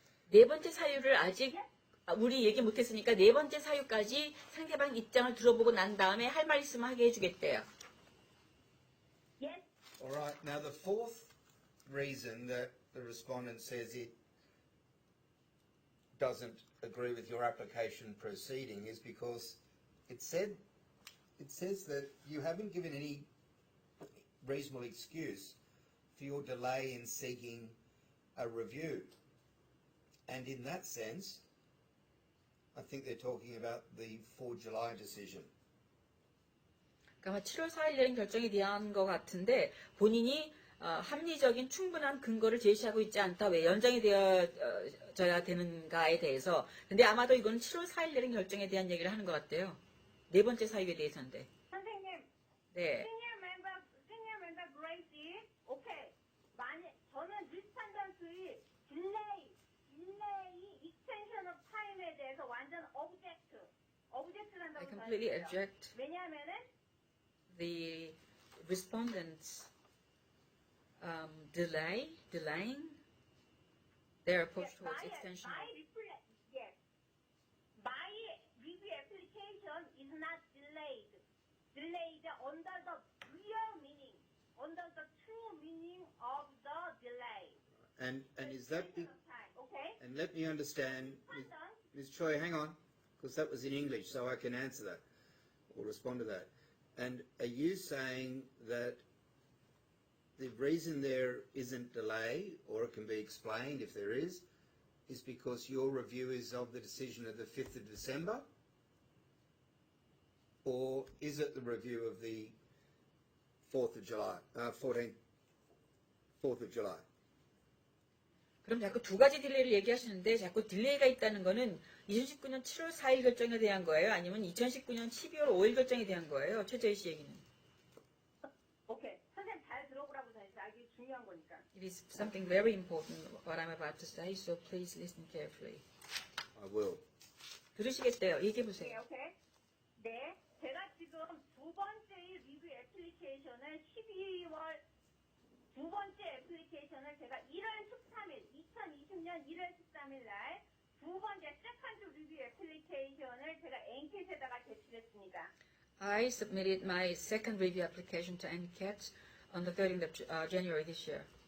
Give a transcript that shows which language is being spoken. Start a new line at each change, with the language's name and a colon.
Korean: 네 번째 사유를 아직 우리 얘기 못했으니까 네 번째 사유까지 상대방 입장을 들어보고 난 다음에 할 말 있으면 하게 해주겠대요.
English: Yes. All right. Now the fourth reason that the respondent says it doesn't agree with your application proceeding is because it says that you haven't given any reasonable excuse for your delay in seeking a review. And in that sense, I think they're talking about the 4 July decision.
Korean: 그러니까 7월 4일 내린 결정에 대한 것 같은데 본인이 합리적인 충분한 근거를 제시하고 있지 않다. 왜 연장이 되어져야 되는가에 대해서. 근데 아마도 이건 7월 4일 내린 결정에 대한 얘기를 하는 것 같아요. 네 번째 사유에 대해서인데. 선생님. 네. Senior member Gracie. 오케이. 저는 respondent의 딜레이, extension of time 에 대해서 완전 object한다고
English: I completely object.
Korean: 왜냐하면은
English: the respondents delaying their approach towards extension. Yes. My review application is not delayed. Delayed under the real meaning, under the true meaning of the delay. And is that Extension of time, okay? and let me understand, Ms. Choi, hang on, because that was in English, so I can answer that or respond to that. And are you saying that the reason there isn't delay, or it can be explained if there is because your review is of the decision of the 5th of December? Or is it the review of the 4th of July, 4th of July?
Korean: 그럼 자꾸 두 가지 딜레이를 얘기하시는데 자꾸 딜레이가 있다는 거는 2019년 7월 4일 결정에 대한 거예요? 아니면 2019년 12월 5일 결정에 대한 거예요? 최저희 씨 얘기는. 오케이. 선생님 잘 들어보라고 전했어요. 아, 이게 중요한 거니까.
English: It is something very important what I'm about to say, so please listen carefully. I will.
Korean: 들으시겠대요. 얘기해 보세요. 오케이. 네. 제가 지금 두 번째 리뷰 애플리케이션을 12월 두 번째 애플리케이션을 제가 1월 13일, 2020년 1월 13일 날 두 번째 세컨드 리뷰 애플리케이션을 제가 NCAT에다가 제출했습니다.
English: I submitted my second review application to NCAT on the 13th of January this year.